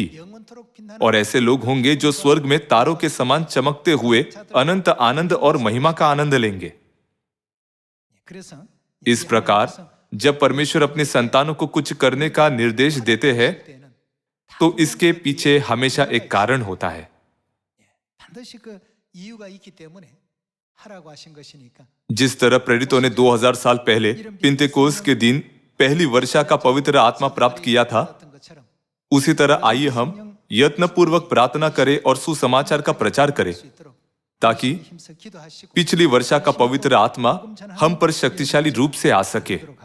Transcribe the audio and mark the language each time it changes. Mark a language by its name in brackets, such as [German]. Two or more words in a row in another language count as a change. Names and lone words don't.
[Hindi] और ऐसे लोग होंगे जो स्वर्ग में तारों के समान चमकते हुए अनंत आनंद और महिमा का आनंद लेंगे। इस प्रकार जब परमेश्वर अपने संतानों को कुछ करने का निर्देश देते हैं तो इसके पीछे हमेशा एक कारण होता है। [Korean] 반드시 그 이유가 있기 때문에 하라고 하신 것이니까. [Hindi] जिस तरह प्रेरितों ने 2000 साल पहले पिंतेकोस के दिन पहली वर्षा का पवित्र आत्मा प्राप्त किया था, उसी तरह आइए हम यत्नपूर्वक प्रार्थना करें और सुसमाचार का प्रचार करें ताकि पिछली वर्षा का पवित्र आत्मा हम पर शक्तिशाली रूप से आ सके।